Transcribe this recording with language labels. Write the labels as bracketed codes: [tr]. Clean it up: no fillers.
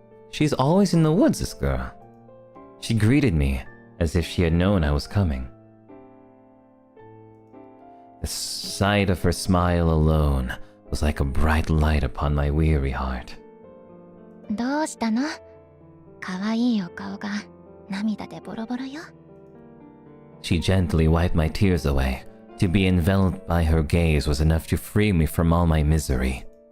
[en] She's always in the woods, this girl. She greeted me as if she had known I was coming. The sight of her smile alone was like a bright light upon my weary heart. [ja] どうしたの？かわいいお顔が涙でボロボロよ。 [en] She gently wiped my tears away. To be enveloped by her gaze was enough to free me from all my misery.